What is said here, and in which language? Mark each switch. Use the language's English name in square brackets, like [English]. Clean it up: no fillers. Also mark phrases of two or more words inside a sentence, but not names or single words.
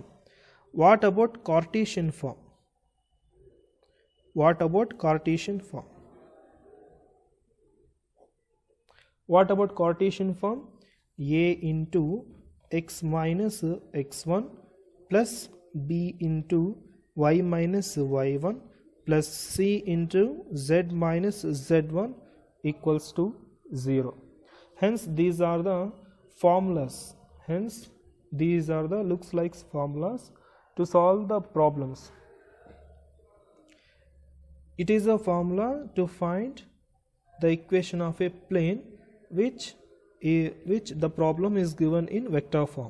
[English] What about Cartesian form? What about Cartesian form? What about Cartesian form? A into x minus x1 plus b into y minus y1 plus c into z minus z1 equals to 0. Hence these are the formulas. Hence these are the looks like formulas to solve the problems. It is a formula to find the equation of a plane which the problem is given in vector form.